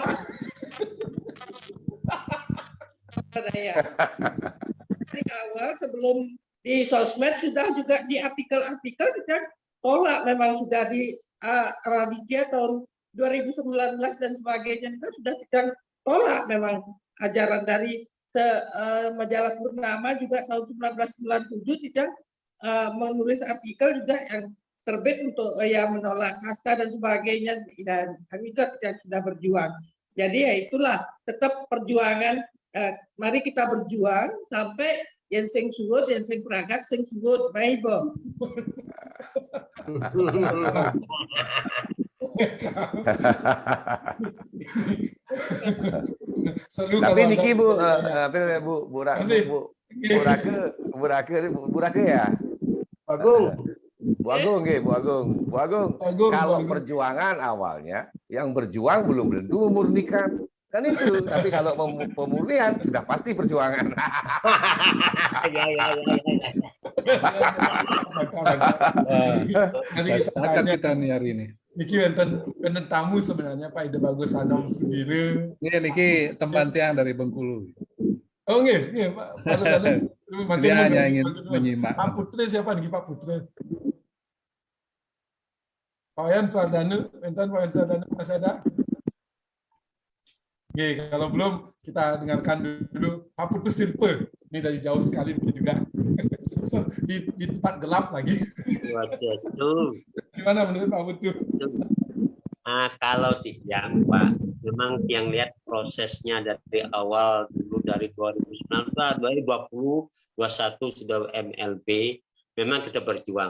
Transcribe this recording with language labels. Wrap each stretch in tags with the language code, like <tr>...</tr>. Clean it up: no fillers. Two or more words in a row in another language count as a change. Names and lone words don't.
<id>Dari awal sebelum di sosmed sudah juga di artikel-artikel kita tolak, memang sudah di Raditya tahun 2019 dan sebagainya itu sudah kita tolak memang ajaran dari majalah Purnama juga tahun 1997 tidak menulis artikel juga yang terbit untuk yang menolak kasta dan sebagainya, dan kami juga sudah berjuang. Jadi ya itulah tetap perjuangan. Mari kita berjuang sampai yang</id> <ban>sing suwut, yang sing pragat, sing suwut, maibo.</ban> <id>Tapi niki Bu, Bu Rake ya. Agung. Bu Agung, kalau perjuangan awalnya yang berjuang belum tentu memurnikan. Kan itu, tapi kalau pemurnian sudah pasti perjuangan. Ya. Sepakat kita nih hari ini.</id> <ban>Niki wonten tamu</ban> <id>sebenarnya Pak Ide Bagus Anong Sudire. Ini niki teman tiang dari Bengkulu. Oh nggih, Pak Bagus Anong. Dia hanya ingin menyimak. Pak Putra siapa niki Pak Putra? Pak Wayan Suardana, enten Pak Wayan Suardana masih ada? Oke, kalau belum kita dengarkan dulu Pak Putu Silpe. Ini dari jauh sekali juga. di tempat gelap lagi. Waduh. Gimana menurut Pak Putu? Kalau yang Pak, memang yang lihat prosesnya dari awal dulu dari 2019, 2020, 2021 sudah MLB, memang kita berjuang.</id>